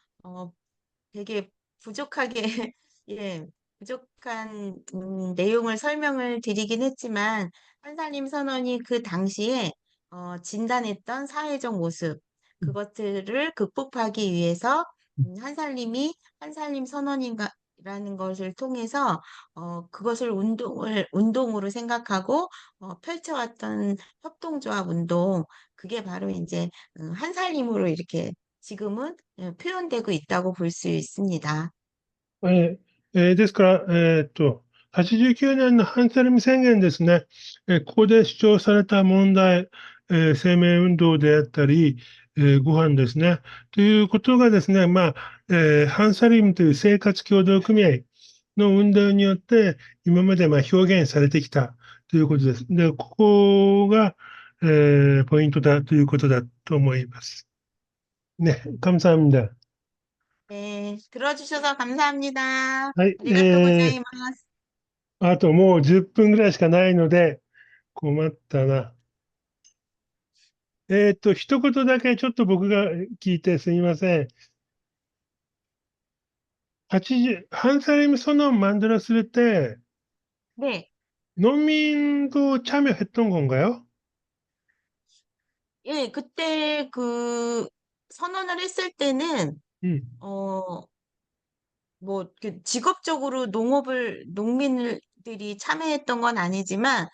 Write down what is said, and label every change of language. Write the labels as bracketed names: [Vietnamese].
[Korean] 어, 되게 부족하게, 예, 부족한 내용을 설명을 드리긴 했지만, 한살림 선언이 그 당시에 진단했던 사회적 모습, 그것들을 극복하기 위해서 한살림 선언인가라는 것을 통해서 그것을 운동으로 생각하고 펼쳐왔던 협동조합 운동, 그게 바로 이제 한살림으로 이렇게 지금은 표현되고 있다고 볼 수 있습니다. [Japanese] ですから、89年のハンセルム宣言ですね、ここで主張された問題、生命運動であったり、ご飯ですね、ということがですね、ハンサリムという生活協同組合の運動によって、今まで表現されてきたということです。で、ここが、ポイントだということだと思います。 [Korean] ね、감사합니다。 네, 들어주셔서 감사합니다. [Japanese] はい、 아리가또 고자이마스. あともう10分ぐらいしかないので、困ったな。一言だけちょっと僕が聞いてすみません。 [Korean] 80, 한사림 선언 만들었을 때 네, 농민도 참여했던 건가요? 예, 그때 그 선언을 했을 때는 음, 어, 뭐 직업적으로 농민들이 참여했던 건 아니지만